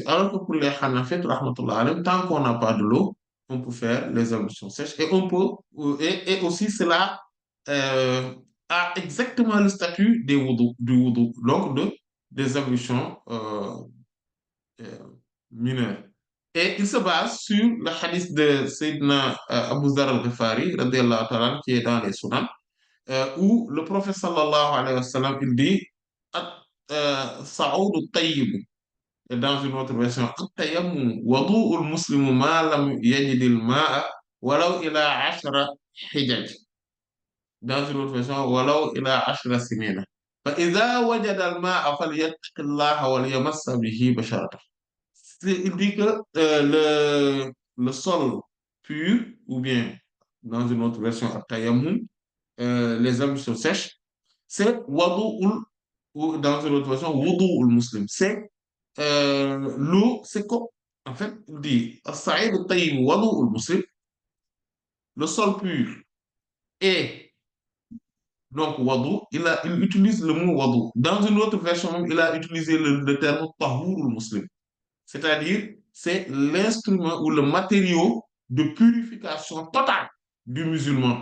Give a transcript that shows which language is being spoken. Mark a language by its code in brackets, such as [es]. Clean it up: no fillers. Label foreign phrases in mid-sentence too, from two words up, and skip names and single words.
[fr] Alors que pour les Hanafites, [ar] رحمة الله عليهم, [fr] tant qu'on n'a pas de l'eau, on peut faire les ablutions sèches et on peut, et aussi cela euh, a exactement le statut du wudu, donc des ablutions euh, mineures. Et il se base sur le hadith de Sayyidina Abu Zar al-Ghifari, [ar] رضي الله تعالى, [fr] qui est dans les Sunan, où le prophète [ar] صلى الله عليه وسلم, [fr] il dit, [ar] الصعيد الطيب, [fr] et dans une autre version, [ar] التيمم وضوء المسلم ما لم يجد الماء ولو إلى عشر حجج. [fr] Dans une autre version, [ar] ولو إلى عشر سنين. فإذا وجد الماء فليتق الله وليمس به بشرته. [fr] Il dit que le sol pur, ou bien dans une autre version, At-tayammum, les ablutions sèches, c'est wadu'ul, ou dans une autre version, [ar] وضوء المسلم. [fr] C'est l'eau, c'est comme, en fait, il dit, [ar] الصعيد الطيب وضوء المسلم, [fr] le sol pur. Et donc, wadu, il utilise le mot wadu. Dans une autre version, il a utilisé le terme [ar] طهور المسلم. [fr] C'est-à-dire, c'est l'instrument ou le matériau de purification totale du musulman.